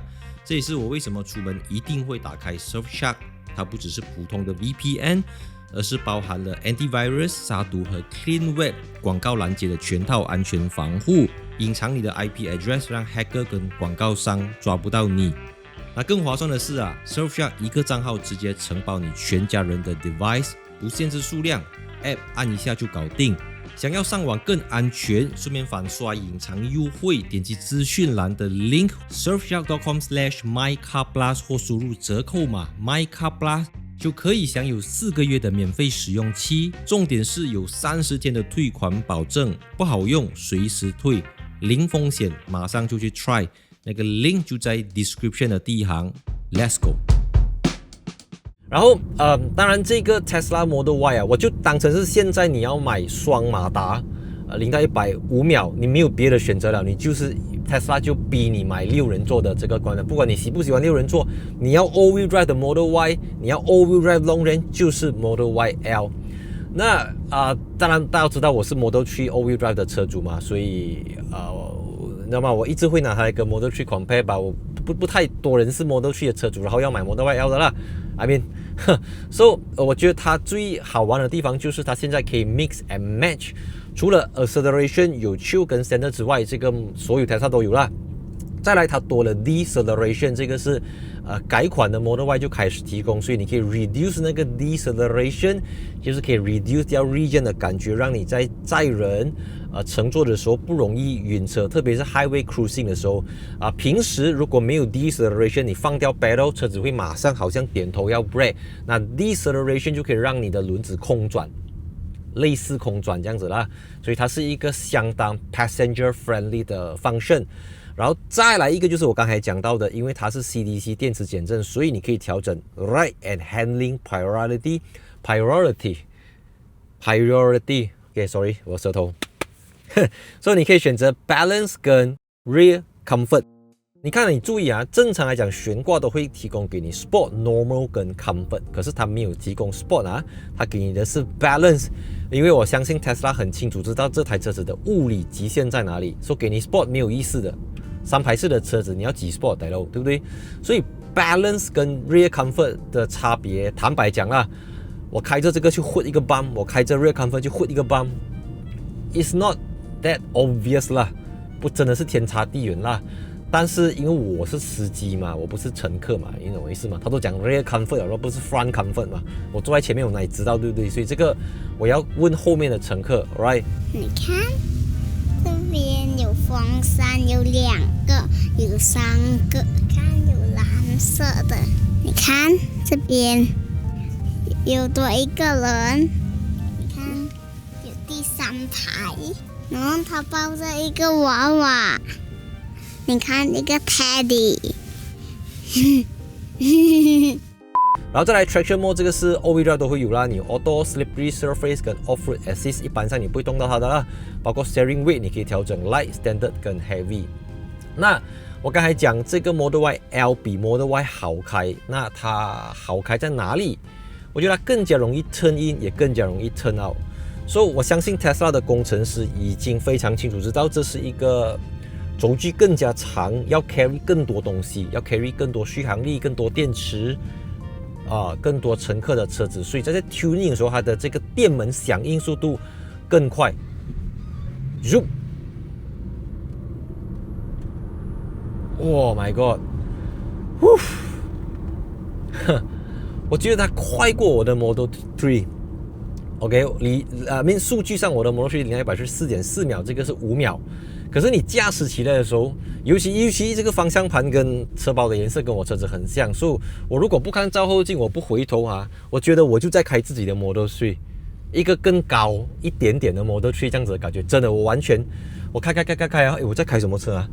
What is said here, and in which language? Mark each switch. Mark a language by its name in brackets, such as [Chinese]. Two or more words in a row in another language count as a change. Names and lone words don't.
[Chinese] 這也是我為什麼出門一定會打開 Surfshark， 它不只是普通的 VPN，而是包含了 antivirus、殺毒和 [English] clean web [Chinese] 廣告攔截的全套安全防護，隱藏你的 [English] IP address， [Chinese] 讓 hacker 跟廣告商抓不到你。那更划算的是啊 ，Surfshark 一個賬號直接承包你全家人的 device，不限制數量 ，app 按一下就搞定。想要上網更安全，順便反刷隱藏優惠，點擊資訊欄的 link surfshark.com/mycarplus 或輸入折扣碼 mycarplus。就可以享有4個月的免費使用期，重點是有30天的退款保證，不好用隨時退，零風險，馬上就去 try，那個 link 就在 description 的第一行 ， [English] Let's go。 [Chinese] 然後當然這個 Tesla Model Y 啊，我就當成是現在你要買雙馬達，0到100 5秒，你沒有別的選擇了，你就是 Tesla 就逼你買6人座的這個觀念，不管你喜不喜歡6人座，你要 [English] All-Wheel Drive [Chinese] 的 Model Y， 你要 [English] All-Wheel Drive Long Range [Chinese] 就是 Model YL。那當然大家知道我是 Model 3 [English] All-Wheel Drive [Chinese] 的車主嘛，所以那麼我一直會拿它來跟 Model 3 compare 吧，我不太多人是 Model 3的車主，然後要買 Model Y L 的啦。 [English] I mean， so [Chinese] 我覺得它最好玩的地方就是它現在可以 [English] mix and match， [Chinese] 除了 acceleration 有 Chill 跟 Standard 之外，這個所有 Tesla 都有啦。再來，它多了 deceleration， 這個是改款的 Model Y 就開始提供，所以你可以 reduce 那個 deceleration，就是可以 reduce 掉 regen 的感覺，讓你在載人乘坐的時候不容易暈車，特別是 [English] highway cruising [Chinese] 的時候平時如果沒有 deceleration， 你放掉 pedal，車子會馬上好像點頭要 brake， 那 deceleration 就可以讓你的輪子空轉，類似空轉這樣子啦，所以它是一個相當 [English] passenger friendly [Chinese] 的 function。然後再來一個就是我剛才講到的，因為它是 CDC 電池減震，所以你可以調整 [English] ride and handling priority。 OK，sorry， [Chinese] 我舌頭。所以你可以選擇 balance 跟 [English] rear comfort。 [Chinese] 你看，你注意啊，正常來講懸掛都會提供給你 [English] sport、normal [Chinese] 跟 comfort， 可是它沒有提供 sport 啊，它給你的是 balance。因為我相信 Tesla 很清楚知道這台車子的物理極限在哪裡，所以給你 sport 沒有意思的。3排式的車子你要幾 sport 對不對？所以 balance 跟 [English] rear comfort [Chinese] 的差別，坦白講啦，我開着這個去 hit 一個 bump， 我開着 [English] rear comfort [Chinese] 去 hit 一個 bump， [English] it's not that obvious [Chinese] 啦，不真的是天差地遠啦。但是因為我是司機嘛，我不是乘客嘛，你懂我意思嗎？他都講 [English] rear comfort [Chinese] 而不是 [English] front comfort [Chinese] 嘛，我坐在前面我哪裡知道對不對？所以這個我要問後面的乘客 ，right？你看這邊有風扇，有2個，有3個，看有藍色的。你看這邊有多一個人，你看有第3排，然後他抱着一個娃娃。你看那個 Teddy，然後再來 Traction Mode，這個是 All-Wheel Drive 都會有啦，你有 Auto、Slippery Surface 跟 Off-Road Assist，一般上你不會動到它的啦。包括 Steering Weight 你可以調整 Light、Standard 跟 Heavy。那我剛才講這個 Model Y L 比 Model Y 好開，那它好開在哪裡？我覺得它更加容易 [English] turn in， [Chinese] 也更加容易 [English] turn out。 [Chinese] 所以我相信 Tesla 的工程師已經非常清楚知道這是一個軸距更加長，要 carry 更多東西，要 carry 更多續航力、更多電池更多乘客的車子，所以在 tuning 的時候，它的這個電門響應速度更快。 [English] Oh my god！ [Chinese] 我覺得它快過我的 Model 3。OK， 數據上我的 Model 30到100是 4.4 秒，這個是5秒。可是你駕駛起來的時候，尤其這個方向盤跟車包的顏色跟我車子很像，所以我如果不看照後鏡，我不回頭我覺得我就在開自己的 Model 3，一個更高一點點的 Model 3這樣子的感覺，真的我完全我開我在開什麼車啊？